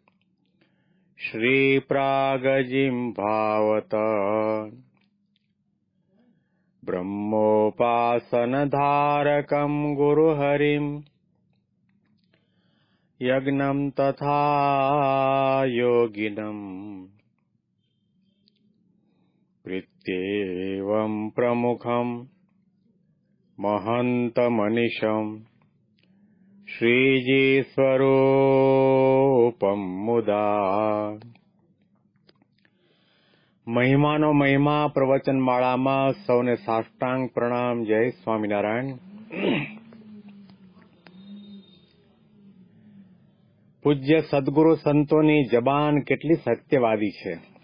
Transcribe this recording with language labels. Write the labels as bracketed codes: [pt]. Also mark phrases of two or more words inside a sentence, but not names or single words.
[sa] श्रीप्रागजिह्वावत ब्रह्मोपासनधारकं गुरुहरिं यज्ञं तथा योगिनम् प्रीत्येवं प्रमुखं महन्तमनिशं श्रीजीस्वरूपं मुदा। [gu] મહિમાનો મહિમા પ્રવચન માળામાં સૌને સાષ્ટાંગ પ્રણામ. જય સ્વામિનારાયણ. પૂજ્ય સદગુરુ સંતોની જબાન કેટલી સત્યવાદી છે.